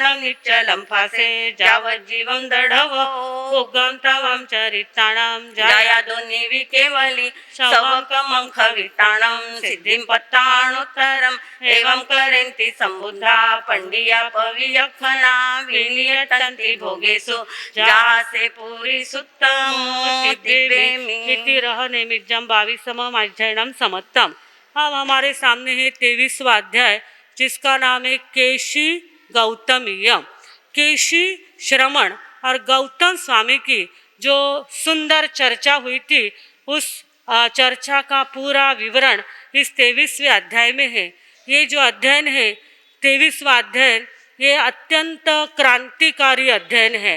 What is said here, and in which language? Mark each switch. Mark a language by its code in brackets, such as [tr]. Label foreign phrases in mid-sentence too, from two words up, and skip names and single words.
[pra] निच्चलम फासे जाव जीवं दढवो उगम तवम चरिताणम जया दोन्ही विकेवली सवक मंख विताणम सिद्धिं पत्ताणुत्तरम एवं करेन्ति संबुद्धा पंडिया पवियखना विनियतन्ति भोगेषु जासे पूरी सुत्तम रहने मिर्जम 22वां अध्ययनम समत्तम। [hi] अब हमारे सामने है 23वां अध्याय जिसका नाम है केशी गौतमीयम। केशी श्रमण और गौतम स्वामी की जो सुंदर चर्चा हुई थी उस चर्चा का पूरा विवरण इस 23वें अध्याय में है। ये जो अध्ययन है 23वां अध्ययन ये अत्यंत क्रांतिकारी अध्ययन है।